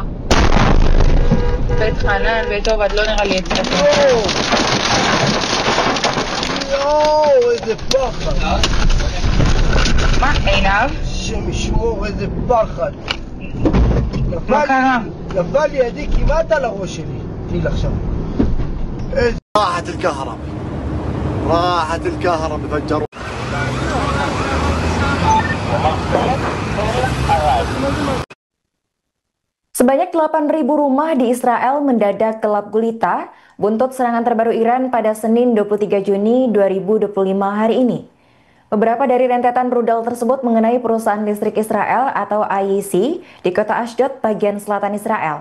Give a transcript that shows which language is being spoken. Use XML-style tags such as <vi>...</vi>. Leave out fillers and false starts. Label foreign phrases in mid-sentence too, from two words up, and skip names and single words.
<he>בית חנן, בית עובד, לא נראה לי אצלך. יואו, איזה פחד. מה, עינב? השם ישמור, איזה פחד. מה קרה? נפל לידי כמעט על הראש שלי. תראי עכשיו.</he> <ar>راحت الكهرباء راحت الكهرباء فجروا</ar> <id>Sebanyak 8.000 rumah di Israel mendadak gelap gulita buntut serangan terbaru Iran pada Senin 23 Juni 2025 hari ini. Beberapa dari rentetan rudal tersebut mengenai perusahaan listrik Israel atau IEC di kota Ashdod, bagian selatan Israel.</id>